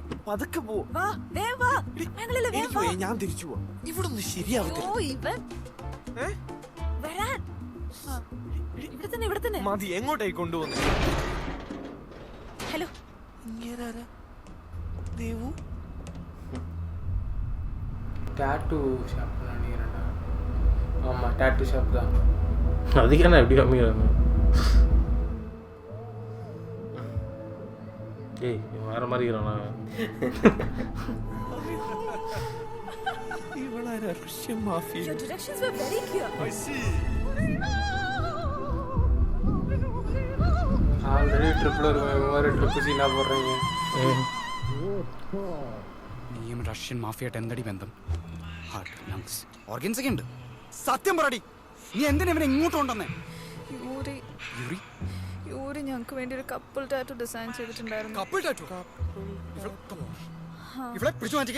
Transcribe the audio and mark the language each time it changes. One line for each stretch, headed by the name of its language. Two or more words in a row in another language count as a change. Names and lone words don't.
Malayalam: പതുക്കെ പോ. വാ വേഗം വാ. ഞങ്ങളില്ലേ വേഗം വാ. ഞാൻ തിരിച്ചു പോവാം. ഇവിടെ ഒന്നും ശരിയാവത്തില്ല. ഓ ഇവൻ വരാൻ. ഇവിടെ തന്നെ ഇവിടെ തന്നെ. മതി, എങ്ങോട്ടായി കൊണ്ടുപോകുന്നു? ഹലോ, ദേവു
English: tattoo shop
Tamil: நினைக்கிறேன்டா. ஆமாம்,
English: tattoo shop
Tamil: தான். அதுக்கு என்ன எப்படி காமிக்கிறாங்க? ஏய் வேற மாதிரி இருக்கிறானா?
Malayalam: ഇവളാരാ?
English: Russian mafia. your directions were very clear. I see. already trippil
Tamil: ஒரு ட்ரிப்பு சீனாக போடுறீங்க.
Malayalam: നീയും
English: Russian mafiayittu
Malayalam: എന്തടി ബന്ധം?
English: heart, lungs, organs
Malayalam: ഒക്കെ ഉണ്ട്. സത്യം പറടി, നീ എന്തിനാ ഇവനെ ഇങ്ങോട്ട് കൊണ്ടുവന്നേ? യൂറി ഞങ്ങൾക്ക് വേണ്ടി ഒരു
English: couple tattoo design
Malayalam: ചെയ്തിട്ടുണ്ടായിരുന്നു.
English: couple tattoo?
Malayalam: ഇവളെ പിടിച്ചു മാറ്റിക്കേ.